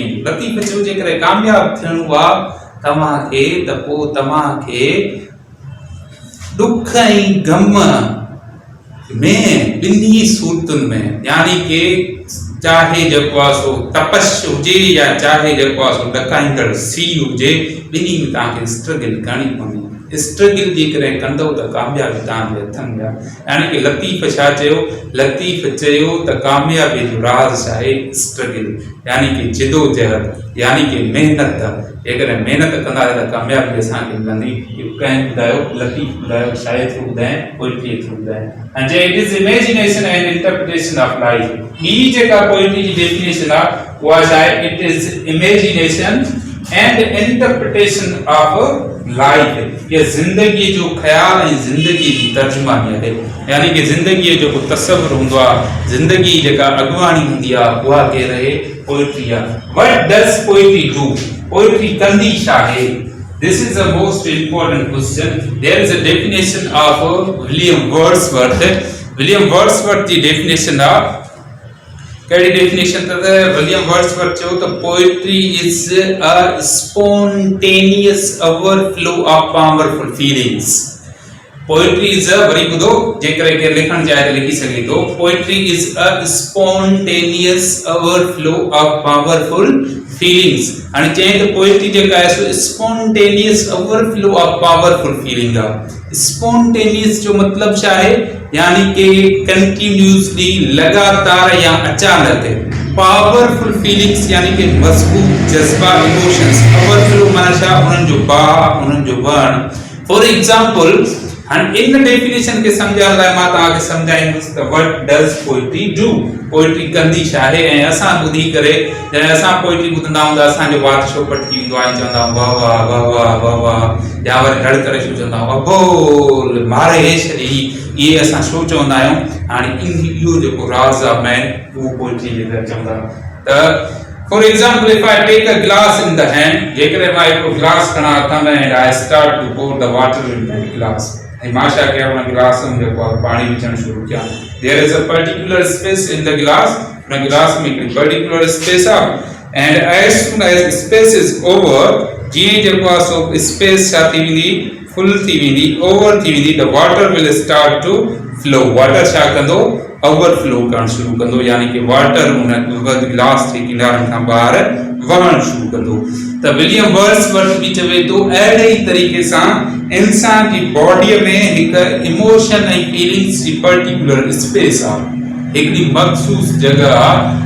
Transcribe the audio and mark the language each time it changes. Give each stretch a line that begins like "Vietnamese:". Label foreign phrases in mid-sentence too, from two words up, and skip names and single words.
Sindhi: लतीफ़ जो जेकर कामयाब थियणो आहे तव्हांखे त पोइ तव्हांखे दुख ऐं गम में ॿिन्ही सूरतुनि में, यानी कि चाहे जेको आहे सो तपश हुजे या चाहे जेको आहे सो ॾकाईंदड़ सी हुजे, ॿिन्ही में तव्हांखे स्ट्रगल करणी पवंदी। स्ट्रगल जे करे कंदो त कामयाबी तव्हांजे हथनि में आहे। यानी कि लतीफ़ छा चयो, लतीफ़ चयो त कामयाबी जो राज़ छा आहे, स्ट्रगल, यानी कि जिदोजहद, यानी कि मेहनत। जेकर मेहनत कंदासीं त कामयाबी असांखे मिलंदी। कंहिं ॿुधायो, लतीफ़ ॿुधायो, शायदि थ्रू ॿुधाए,
English: poetry through
Sindhi: ॿुधाए। ऐं जे
English: it is imagination and interpretation of life.
Sindhi: ॿी जेका पोइट्री जी डेफिनेशन आहे उहा छा आहे,
English: it is imagination and interpretation of life.
Sindhi: ये जिंदगी जो ख्याल ऐं ज़िंदगी जी तर्जुमानी आहे। यानी कि ज़िंदगी जो जेको तसव्वुर हूंदो आहे, ज़िंदगी जेका अॻुवाणी हूंदी आहे उहा केर आहे, पोइट्री आहे।
English: what does poetry do,
Sindhi: पोइट्री कंदी छा आहे?
English: This is the most important question. There is a definition of William Wordsworth.
Sindhi: William Wordsworth जी definition आहे, कहिड़ी डेफिनेशन त विलियम वर्ड्सवर्थ चयो त
English: poetry is a spontaneous overflow of powerful feelings. Poetry is a
Sindhi: वरी ॿुधो जेकर के लिखण चाहे त लिखी सघे थो.
English: Poetry is a spontaneous overflow of powerful feelings.
Sindhi: हाणे चई त पोएट्री जेका आहे सो
English: spontaneous overflow of powerful feeling
Sindhi: आहे. Spontaneous जो मतलब छा आहे, यानी कि कंटिन्यूअसली लगातार या अचानक.
English: powerful feelings
Sindhi: यानी कि मजबूत जज्बा इमोशंस. ओवरफ्लो माना छा, उन्हनि जो भाव, उन्हनि जो वर्ण.
English: for example, and in the definition
Sindhi: के समझण लाइ मां तव्हांखे समझाईंदुसि त
English: what does poetry do.
Sindhi: पोएट्री कंदी छा आहे. ऐं असां ॿुधी करे जॾहिं असां पोएट्री ॿुधंदा आहियूं त असांजो वात छो पटकी वेंदो आहे, चवंदा आहियूं वाह वाह वाह वाह वाह वाह, या वरी ढड़ करे छो चवंदा आहियूं अबोल मारे छॾी. इहे असां छो चवंदा आहियूं. हाणे इहो जेको राज़ आहे मैन, उहो पोएट्री जे करे चवंदा.
English: त for example, if I take a glass in the hand,
Sindhi: जेकॾहिं मां हिकिड़ो गिलास खणा हथ में
English: and I start to pour the water in that glass,
Sindhi: ऐं मां छा कयां, उन गिलास में जेको आहे पाणी विझणु शुरू कयां.
English: There is a particular space in the glass.
Sindhi: उन गिलास में हिकिड़ी
English: particular space आहे, and as soon as space is over,
Sindhi: जीअं जेको आहे सो space छा थी वेंदी, full थी वेंदी, over थी वेंदी,
English: the water will start to flow.
Sindhi: water छा कंदो, ओवरफ्लो करणु शुरू कंदो, यानी कि वाटर उन गिलास जे किनारनि खां ॿाहिरि वहणु शुरू कंदो. त विलियम वर्ड्सवर्थ बि चवे थो, अहिड़े ई तरीक़े सां इंसान जी बॉडीअ में हिकु इमोशन ऐं फीलिंग्स जी
English: particular space
Sindhi: आहे, हिकिड़ी मख़सूस जॻह आहे.